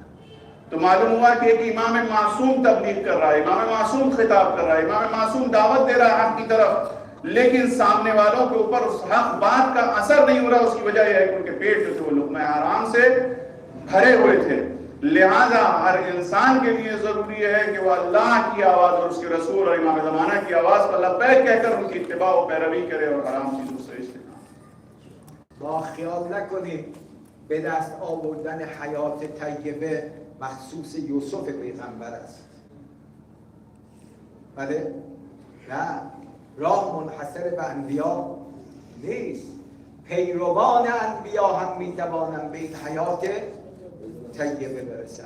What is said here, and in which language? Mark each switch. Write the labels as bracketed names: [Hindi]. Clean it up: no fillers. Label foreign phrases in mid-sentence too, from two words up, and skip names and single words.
[Hindi] तो मालूम हुआ कि एक इमाम मासूम तबलीग कर रहा है, इमाम मासूम खिताब कर रहा है, इमाम मासूम दावत दे रहा है हक की तरफ, लेकिन सामने वालों के ऊपर उस हक बात का असर नहीं हो रहा। उसकी वजह यह है कि उनके पेट जो थे वो लुक़मा हराम से भरे हुए थे। लिहाजा हर इंसान के लिए जरूरी है कि वह अल्लाह की आवाज और उसके रसूल और इमाम ज़माना की आवाज पर लब्बैक कहकर उनकी इत्तिबा और पैरवी करे और हराम चीजों से इज्तिनाब। [Persian] ما خیال نکنید به دست آوردن حیات طیبه مخصوص یوسف پیغمبر است. بله؟ نه، راه منحصر به انبیا نیست. پیروان انبیا هم میتوانند به این حیات طیبه برسند.